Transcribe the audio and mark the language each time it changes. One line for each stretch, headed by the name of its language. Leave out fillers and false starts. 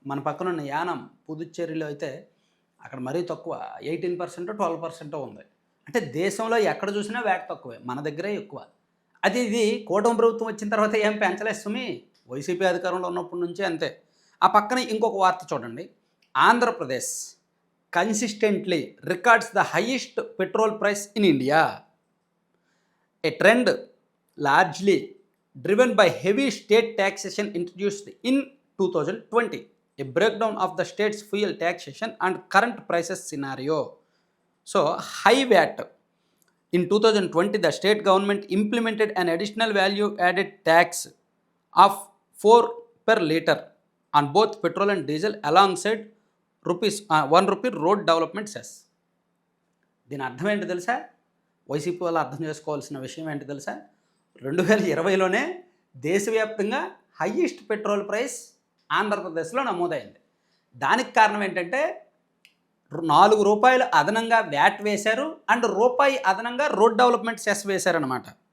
Telugu: మన పక్కన ఉన్న యానం, పుదుచ్చేరిలో అయితే అక్కడ మరీ తక్కువ, 18%, 12% ఉంది. అంటే దేశంలో ఎక్కడ చూసినా వ్యాట్ తక్కువే, మన దగ్గరే ఎక్కువ. ఇది కూటమి ప్రభుత్వం వచ్చిన తర్వాత ఏం పెంచలేదు సుమి, వైసీపీ అధికారంలో ఉన్నప్పటి నుంచే అంతే. ఆ పక్కన ఇంకొక వార్త చూడండి.
English: Andhra Pradesh consistently records the highest petrol price in India, a trend largely driven by heavy state taxation introduced in 2020. A breakdown of the state's fuel taxation and current prices scenario. So high VAT. In 2020, the state government implemented an additional value added tax of 4 per liter on both petrol and diesel alongside ₹1 road development cess.
Telugu: దీని అర్థం ఏంటి తెలుసా? YCP వాళ్ళు అర్థం చేసుకోవాల్సిన విషయం ఏంటి తెలుసా? 2020లోనే దేశవ్యాప్తంగా హయ్యెస్ట్ పెట్రోల్ ప్రైస్ ఆంధ్రప్రదేశ్లో నమోదైంది. దానికి కారణం ఏంటంటే ₹4 అదనంగా వ్యాట్ వేశారు అండ్ రూపాయి అదనంగా రోడ్ డెవలప్మెంట్ సెస్ వేశారనమాట.